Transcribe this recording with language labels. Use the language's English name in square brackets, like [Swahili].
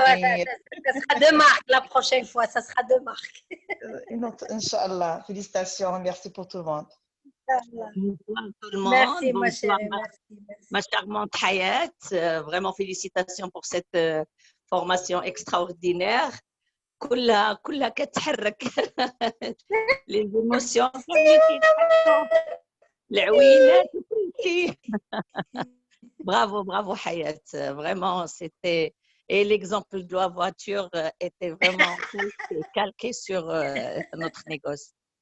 [French] Ça sera deux marques la prochaine fois, ça sera deux marques. Une autre, inchallah. Félicitations, merci pour tout le monde. Bonsoir tout le monde. Merci ma chérie, merci. Ma charmante Hayat, vraiment félicitations pour cette formation extraordinaire. [Arabic] كلها كتحرك [French] les émotions [Arabic] العوينات وكل شيء. [French] Bravo Hayat, vraiment c'était, et l'exemple de la voiture était vraiment calqué sur notre négoce.